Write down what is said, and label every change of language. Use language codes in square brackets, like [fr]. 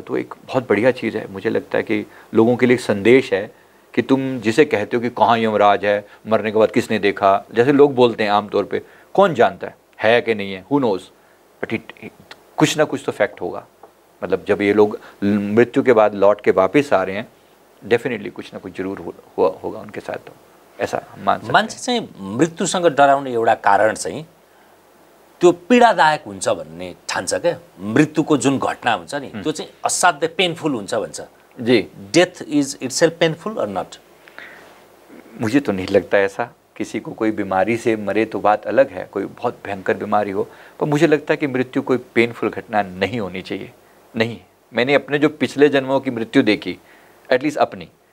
[hi] तो एक बहुत बढ़िया चीज़ है। मुझे लगता है कि लोगों के लिए एक संदेश है कि तुम जिसे कहते हो कि कहाँ यमराज है, मरने के बाद किसने देखा, जैसे लोग बोलते हैं आमतौर पे, कौन जानता है कि नहीं है, [en] who knows, [hi] बट कुछ ना कुछ तो फैक्ट होगा। मतलब जब ये लोग मृत्यु के बाद लौट के वापस आ रहे हैं, डेफिनेटली कुछ ना कुछ जरूर होगा उनके साथ। तो ऐसा मान सकते हैं। [ne] मान्छे चाहिँ मृत्युसँग डराउने एउटा कारण चाहिँ त्यो पीडादायक हुन्छ भन्ने ठान्छ क्या। मृत्युको जुन घटना हुन्छ नि त्यो चाहिँ असाध्य पेनफुल हुन्छ भन्छ। [hi] जी, [en] Death is itself painful और not? [hi] मुझे तो नहीं लगता ऐसा। किसी को कोई बीमारी से मरे तो बात अलग है, कोई बहुत भयंकर बीमारी हो, पर मुझे लगता है कि मृत्यु कोई पेनफुल घटना नहीं होनी चाहिए। नहीं, मैंने अपने जो पिछले जन्मों की मृत्यु देखी, एटलीस्ट अपनी,